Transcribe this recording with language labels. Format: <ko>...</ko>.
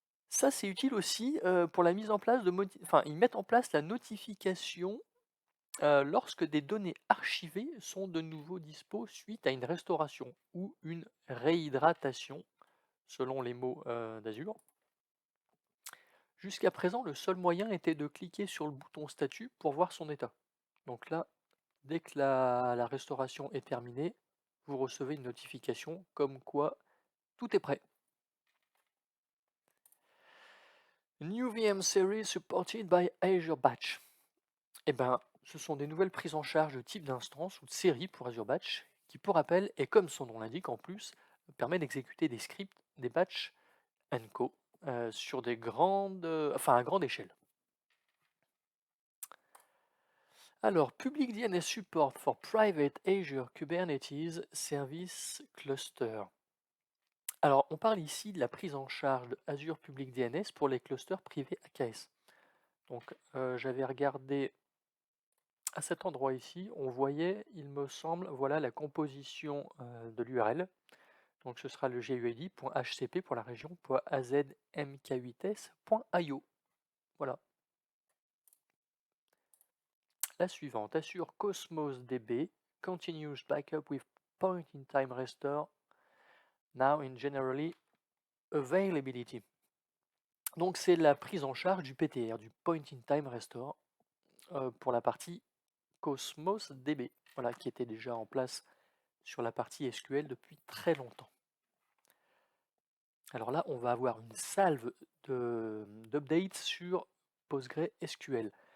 <fr>Ça, c'est utile aussi pour la mise en place de enfin, ils mettent en place la notification lorsque des données archivées sont de nouveau dispo suite à une restauration ou une réhydratation, selon les mots d'Azure. Jusqu'à présent, le seul moyen était de cliquer sur le bouton statut pour voir son état. Donc là, dès que la restauration est terminée, vous recevez une notification comme quoi tout est prêt.</fr> <en>New VM Series supported by Azure Batch.</en> <fr>Eh ben, ce sont des nouvelles prises en charge de type d'instance ou de série pour Azure Batch, qui pour rappel, et comme son nom l'indique en plus, permet d'exécuter des scripts, des batchs co sur des à grande échelle.</fr> <en>Alors, Public DNS Support for Private Azure Kubernetes Service Cluster.</en> <fr>Alors, on parle ici de la prise en charge de Azure Public DNS pour les clusters privés AKS. Donc, j'avais regardé à cet endroit ici, on voyait, il me semble, voilà la composition de l'URL. Donc, ce sera le guid.hcp pour la région.azmk8s.io. Voilà. La suivante,</fr> <en>Azure Cosmos DB continues backup with point-in-time restore now in generally availability.</en> <fr>Donc c'est la prise en charge du PTR, du point-in-time restore, pour la partie Cosmos DB, voilà, qui était déjà en place sur la partie SQL depuis très longtemps. Alors là, on va avoir une salve d'updates sur PostgreSQL.</fr>